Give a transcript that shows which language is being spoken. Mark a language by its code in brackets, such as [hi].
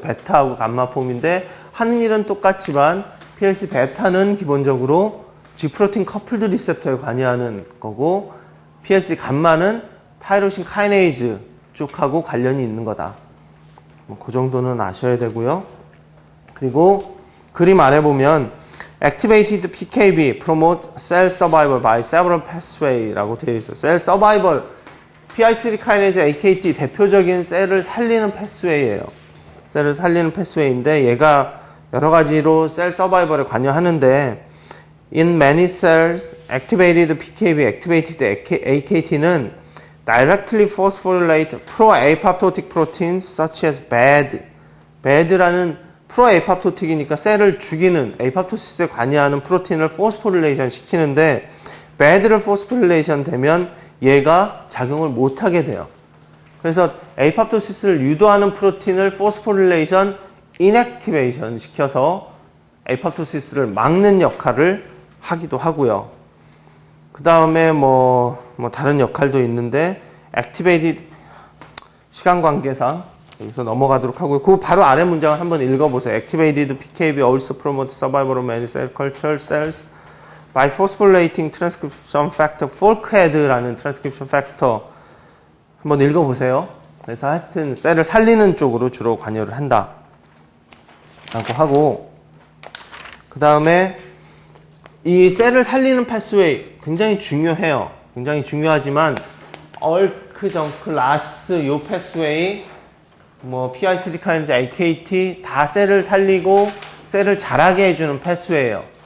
[ko] 베타하고 감마 폼인데 하는 일은 똑같지만 PLC 베타는 기본적으로 G프로틴 커플드 리셉터에 관여하는 거고, PLC 감마는 타이로신 카이네이즈 쪽하고 관련이 있는 거다. 그 정도는 아셔야 되고요. [en] 그리고 그림 아래 보면 Activated PKB promote cell survival by several pathway [ko] 라고 되어 있어요. 셀 서바이벌, PI3 카이네이즈 AKT 대표적인 셀을 살리는 패스웨이예요. 셀을 살리는 패스웨이인데 얘가 여러 가지로 셀 서바이벌에 관여하는데, [en] in many cells, activated PKB, activated AKT는 directly phosphorylate pro-apoptotic proteins such as [ko] BAD라는 프로에이팝토틱이니까 셀을 죽이는 에이팝토시스에 관여하는 프로틴을 포스포릴레이션 시키는데, BAD를 포스포릴레이션 되면 얘가 작용을 못하게 돼요. 그래서 에이팝토시스를 유도하는 프로틴을 포스포릴레이션 인액티베이션 시켜서 에이팝토시스를 막는 역할을 하기도 하고요. 그 다음에 뭐 다른 역할도 있는데, 액티베이티드 시간 관계상 여기서 넘어가도록 하고요. 그 바로 아래 문장을 한번 읽어보세요. [en] Activated PKB also promote survival of many cell culture cells by phosphorylating transcription factor Folkhead라는 transcription factor [ko] 한번 읽어보세요. 그래서 하여튼 셀을 살리는 쪽으로 주로 관여를 한다 라고 하고, 그 다음에 이 셀을 살리는 패스웨이 굉장히 중요해요. 굉장히 중요하지만 얼크, 정크, 라스 요 패스웨이 PI3 카이네이즈, AKT 다 셀을 살리고 셀을 자라게 해주는 패스웨이예요.